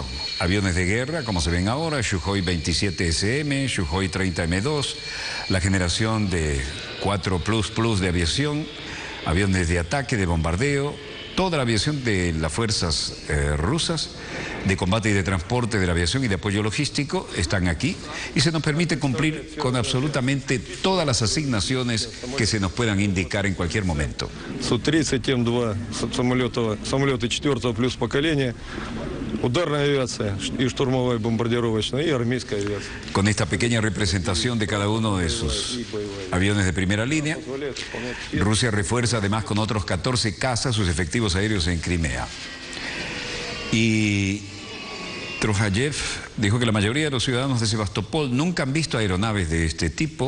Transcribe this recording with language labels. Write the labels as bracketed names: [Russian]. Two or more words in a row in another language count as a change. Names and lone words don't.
[Spanish] Aviones de guerra, como se ven ahora, Sukhoi 27 SM, Sukhoi 30 M2, la generación de 4++ de aviación, aviones de ataque, de bombardeo, toda la aviación de las fuerzas rusas, de combate y de transporte de la aviación y de apoyo logístico, están aquí y se nos permite cumplir con absolutamente todas las asignaciones que se nos puedan indicar en cualquier momento. [Russian] Су-30 М2 самолеты 4-го плюс поколения, ударная авиация и штурмовая бомбардировочная и армейская авиация. [Spanish] Con esta pequeña representación de cada uno de sus aviones de primera línea, Rusia refuerza además con otros 14 cazas sus efectivos aéreos en Crimea. Y Trojayev dijo que la mayoría de los ciudadanos de Sebastopol nunca han visto aeronaves de este tipo.